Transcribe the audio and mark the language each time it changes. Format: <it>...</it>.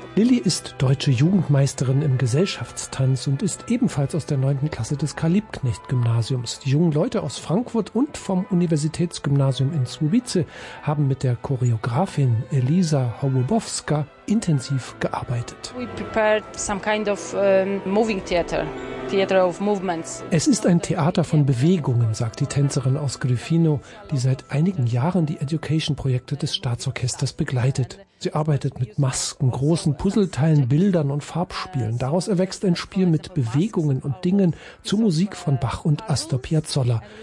<de>Lilly ist deutsche Jugendmeisterin im Gesellschaftstanz und ist ebenfalls aus der 9. Klasse des Karl-Liebknecht-Gymnasiums. Die jungen Leute aus Frankfurt und vom Universitätsgymnasium in Swubice haben mit der Choreografin Elisa Hołubowska intensiv gearbeitet.</de> <en>We prepared some kind of moving theater.</en> <de>Es ist ein Theater von Bewegungen, sagt die Tänzerin aus Grifino, die seit einigen Jahren die Education-Projekte des Staatsorchesters begleitet. Sie arbeitet mit Masken, großen Puzzleteilen, Bildern und Farbspielen. Daraus erwächst ein Spiel mit Bewegungen und Dingen zur Musik von Bach und Astor Piazzolla.</de>